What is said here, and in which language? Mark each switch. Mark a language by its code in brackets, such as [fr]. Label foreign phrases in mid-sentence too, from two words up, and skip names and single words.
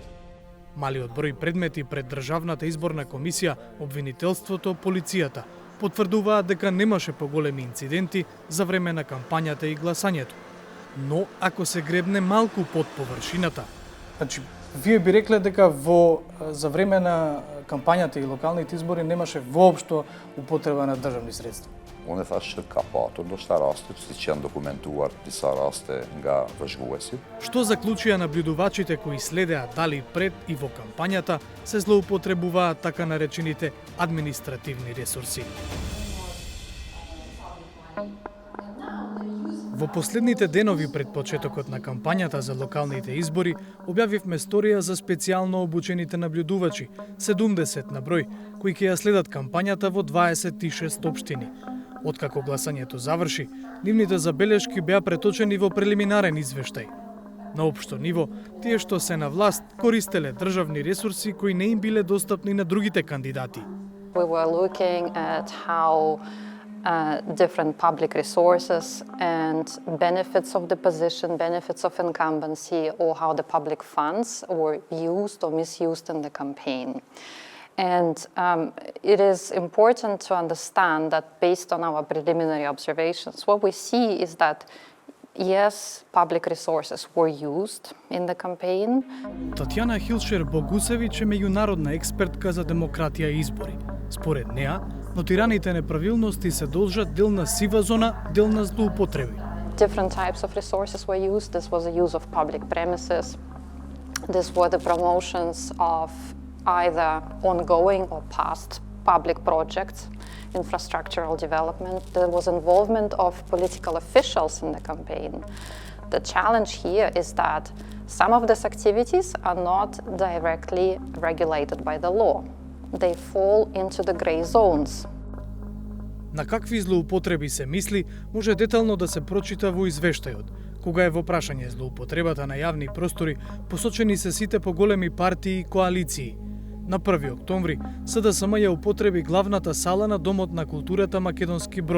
[mk] Малиот број предмети пред Државната изборна комисија, обвинителството, полицијата потврдуваат дека немаше поголеми инциденти за време на кампањата и гласањето. Но ако се гребне малку под површината, значи вие би рекле дека за време на кампањата и локалните избори немаше воопшто употреба на државни средства. On är fast kapator då staraste sitt dokumentuar tisaraste ga vžguesi. Што заклучија наблюдувачите кои следеа дали пред и во кампањата се злоупотребуваат така наречените административни ресурси. Во последните денови пред почетокот на кампањата за локалните избори објавивме сторија за специјално обучените наблюдувачи, 70 на број, кои ќе ја следат кампањата во 26 општини. Откако гласањето заврши, нивните забелешки беа преточени во прелиминарен извештај. На општо ниво, тие што се на власт користеле државни ресурси кои не им биле достапни на другите кандидати. [en] We were looking at how different public resources and benefits of the position, benefits of incumbency, or how the public funds were used or misused in the campaign. And it is important to understand that based on our preliminary observations, what we see is that yes, public resources were used in the campaign. [mk] Татјана Хилшер-Богусевич е меѓународна експертка за демократија и избори. Според неа, нотираните неправилности се должат дел на сива зона, дел на злоупотреби. [en] Different types of resources were used. This was the use of public premises. This were the promotions of either ongoing or past public projects, infrastructural development. There was involvement of political officials in the campaign. The challenge here is that some of these activities are not directly regulated by the law. They fall into the gray zones. [mk] На какви злоупотреби се мисли, може детално да се прочита во извештајот. Кога е во прашање злоупотребата на јавни простори, посочени се сите поголеми партии и коалиции. На 1 октомври, СДСМ ја употреби главната сала на Домот на културата Македонски Брод.